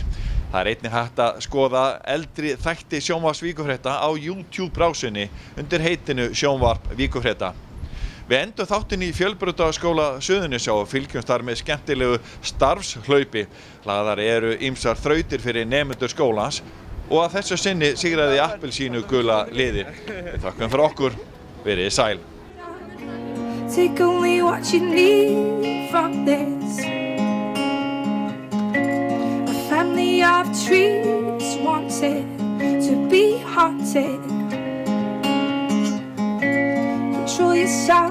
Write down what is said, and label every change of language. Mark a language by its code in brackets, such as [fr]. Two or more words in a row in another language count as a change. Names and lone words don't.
[is] Það einnig hægt að skoða eldri þætti sjónvarps Víkurfrétta á YouTube-brásunni undir heitinu Sjónvarp Víkurfrétta. Við endum þáttinn í Fjölbrautaskóla Suðurnesja og fylgjumst þar með skemmtilegu starfshlaupi. Lagðar eru ýmsar þrautir fyrir nemendur skólans og að þessu sinni sigraði appelsínu gula liðið. Við þakkum fyrir okkur, verið sæl. [en] Take only what you need from this. A family of trees wanted to be haunted. Control yourself.